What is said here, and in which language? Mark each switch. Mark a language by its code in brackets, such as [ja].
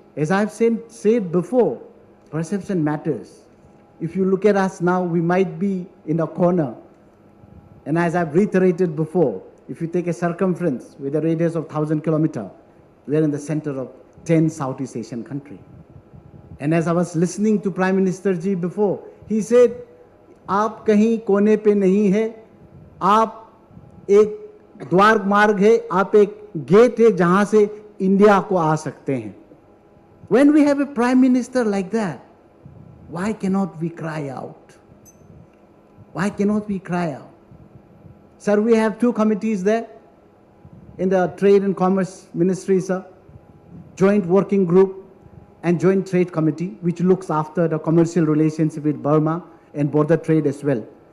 [en] As I've said before, perception matters. If you look at us now, we might be in a corner. And as I've reiterated before, if you take a circumference with a radius of 1,000 kilometers, we are in the center of 10 Southeast Asian countries. And as I was listening to Prime Minister Ji before, he said, [hi] आप कहीं कोने पे नहीं है, आप एक द्वार मार्ग है, आप एक गेट है जहां से इंडिया को आ सकते हैं. [en] When we have a Prime Minister like that, why cannot we cry out? Why cannot we cry out? Sir, we have two committees there in the Trade and Commerce Ministry, sir. Joint Working Group and Joint Trade Committee, which looks after the commercial relationship with Burma and border trade as well.